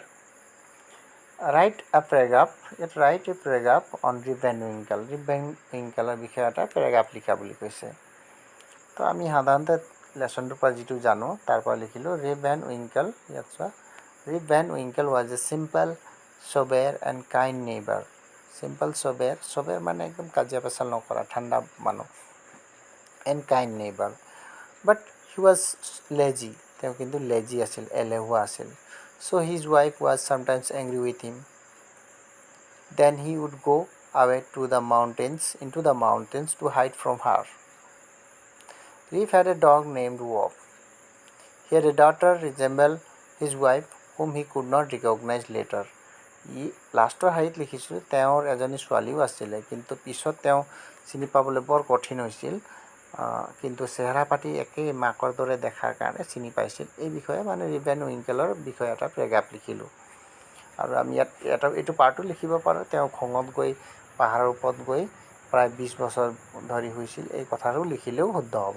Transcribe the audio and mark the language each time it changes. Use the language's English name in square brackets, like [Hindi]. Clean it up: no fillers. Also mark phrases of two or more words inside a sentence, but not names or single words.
[English] write a paragraph on ৰিপ ভেন উইংকেল। [Assamese] ৰিপ ভেন উইংকেলৰ বিষয়ে এটা পেৰাগ্ৰাফ লিখা বুলি কৈছে। তো আমি সাধাৰণতে লেচনটোৰ পৰা যিটো জানো তাৰ পৰা লিখিলোঁ, ৰিপ ভেন উইংকেল। ইয়াত চোৱা, [English] ৰিপ ভেন উইংকেল was a simple, sober and kind neighbor. simple, sober [Assamese] মানে একদম কাজিয়া পেচাল নকৰা, ঠাণ্ডা মানুহ, [English] and kind neighbor. But he was lazy. [Assamese] তেওঁ কিন্তু লেজি আছিল, এলেহুৱা আছিল। [English] So his wife was sometimes angry with him. Then he would go away into the mountains to hide from her. Reef had a dog named Wolf. He had a daughter resembled his wife, whom he could not recognize later. [Assamese] লাষ্টৰ শাৰীত লিখিছোঁ, তেওঁৰ এজনী ছোৱালীও আছিলে, কিন্তু পিছত তেওঁ চিনি পাবলৈ বৰ কঠিন হৈছিল, কিন্তু চেহেৰা পাতি একেই মাকৰ দৰে দেখাৰ কাৰণে চিনি পাইছিল। এই বিষয়ে মানে ৰিপ ভেন উইংকেলৰ বিষয়ে এটা পেৰাগ্ৰাফ লিখিলোঁ। আৰু আমি ইয়াত এইটো পাৰ্টো লিখিব পাৰোঁ, তেওঁ খঙত গৈ পাহাৰৰ ওপৰত গৈ প্ৰায় 20 বছৰ ধৰি শুইছিল, এই কথাটো লিখিলেও শুদ্ধ হ'ব।